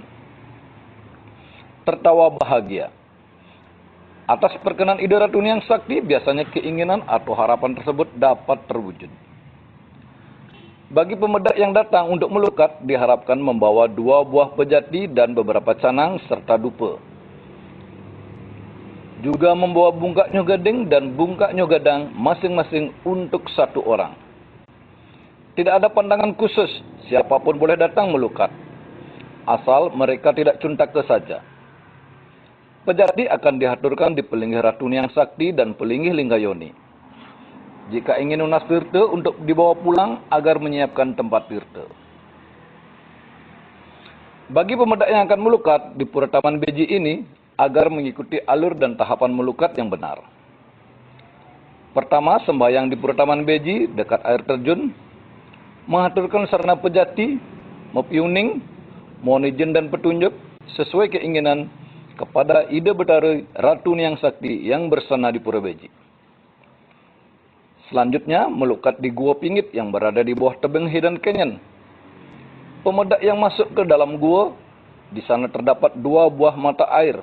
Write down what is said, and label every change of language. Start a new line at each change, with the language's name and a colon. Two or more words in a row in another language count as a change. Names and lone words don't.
Indonesian: Tertawa bahagia. Atas perkenan ide Ratu Niang Sakti, biasanya keinginan atau harapan tersebut dapat terwujud. Bagi pemedak yang datang untuk melukat, diharapkan membawa 2 buah pejati dan beberapa canang serta dupa. Juga membawa bungkak nyogading dan bungkak nyogadang masing-masing untuk 1 orang. Tidak ada pandangan khusus, siapapun boleh datang melukat. Asal mereka tidak cuntake saja. Pejati akan dihaturkan di pelinggih Ratu Niang Sakti dan pelinggih Linggayoni. Jika ingin unas tirta untuk dibawa pulang agar menyiapkan tempat tirta. Bagi pemedak yang akan melukat di Purtaman Beji ini, agar mengikuti alur dan tahapan melukat yang benar. Pertama, sembahyang di Purtaman Beji dekat air terjun, mengaturkan sarana pejati, mepiuning, mohon izin dan petunjuk sesuai keinginan kepada ide betara Ratu Niang Sakti yang bersana di Pura Beji. Selanjutnya, melukat di Gua Pingit yang berada di bawah tebing Hidden Canyon. Pemedak yang masuk ke dalam gua, di sana terdapat 2 buah mata air.